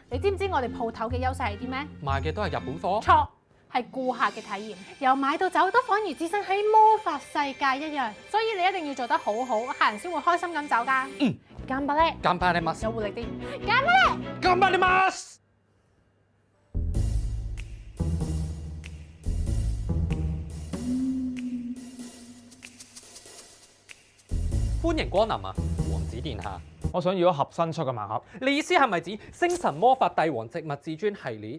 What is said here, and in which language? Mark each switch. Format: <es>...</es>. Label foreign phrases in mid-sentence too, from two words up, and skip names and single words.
<yue>你知唔知我哋鋪頭嘅優勢係啲咩？賣嘅都係日本貨。錯，係顧客嘅體驗，由買到走都彷如置身喺魔法世界一樣。所以你一定要做得好好，客人先會開心咁走㗎。</yue> <ja>頑張れ，頑張ります。</ja> <yue>有活力啲。頑張れ，</yue> <ja>頑張ります。</ja> <yue>歡迎光臨啊，王子殿下。我想要一盒新出嘅盲盒。你意思係咪指星神魔法帝王植物至尊系列？</yue>